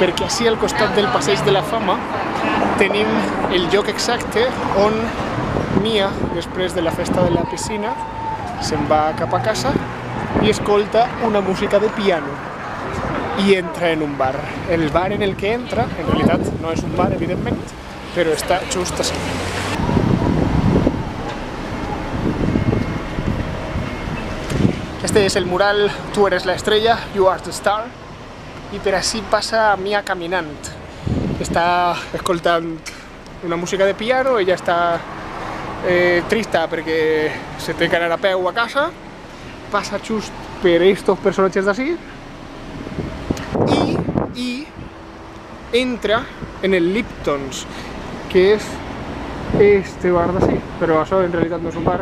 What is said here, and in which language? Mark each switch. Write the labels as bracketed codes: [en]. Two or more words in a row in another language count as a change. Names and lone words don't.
[ca] perquè així al costat del Passeig de la Fama tenim el lloc exacte on Mia, després de la festa de la piscina, se'n va cap a casa i escolta una música de piano i entra en un bar. El bar en el que entra, en realitat no és un bar, evidentment, però està just així. Este és el mural Tu eres la estrella, [en] You are the star, [ca] i per així passa Mia caminant. Està escoltant una música de piano, ella està trista perquè se té que anar a peu a casa, passa just per estos personatges d'ací i entra en el Lipton's, que és este bar d'ací, però això en realitat no és un bar.